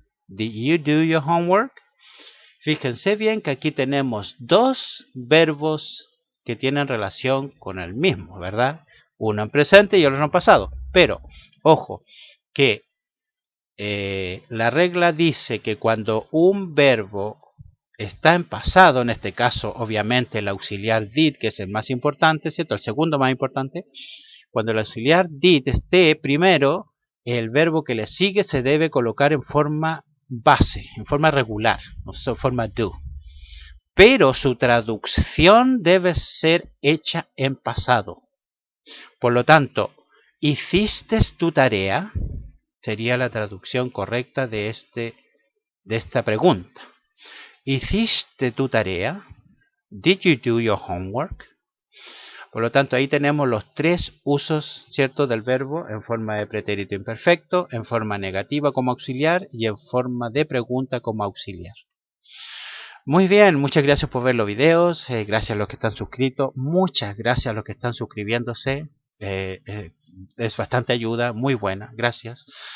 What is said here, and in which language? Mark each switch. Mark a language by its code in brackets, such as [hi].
[en] Did you do your homework? [es] Fíjense bien que aquí tenemos dos verbos que tienen relación con el mismo, ¿verdad? Uno en presente y otro en pasado. Pero, ojo, que la regla dice que cuando un verbo está en pasado, en este caso obviamente el auxiliar did, que es el más importante, ¿cierto? El segundo más importante. Cuando el auxiliar did esté primero, el verbo que le sigue se debe colocar en forma base, en forma regular, o sea, en forma do. Pero su traducción debe ser hecha en pasado. Por lo tanto, ¿hiciste tu tarea? Sería la traducción correcta de esta pregunta. ¿Hiciste tu tarea? [en] Did you do your homework? [es] Por lo tanto, ahí tenemos los tres usos, ¿cierto?, del verbo en forma de pretérito imperfecto, en forma negativa como auxiliar y en forma de pregunta como auxiliar. Muy bien, muchas gracias por ver los videos, gracias a los que están suscritos, muchas gracias a los que están suscribiéndose, es bastante ayuda, muy buena, gracias.